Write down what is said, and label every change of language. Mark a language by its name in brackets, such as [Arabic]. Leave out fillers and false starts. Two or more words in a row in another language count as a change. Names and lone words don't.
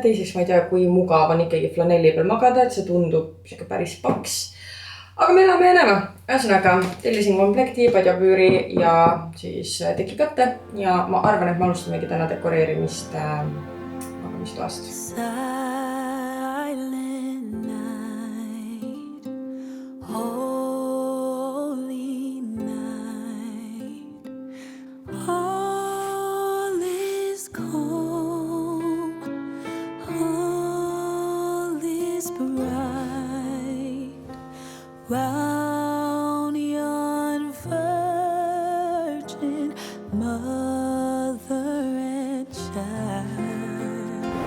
[Estonian] Teiseks, ma ei tea, kui mugav on ikkagi flanelli peal magada, et see tundub päris paks. Aga me elame ja näeme. Ühesõnaga, tellisin komplekti, padjapüüri ja siis tekikatte. Ja ma arvan, et me alustamegi täna dekoreerimist magamistoast. [English] Silent night, holy night, all is calm, all is bright, round yon virgin mother and child,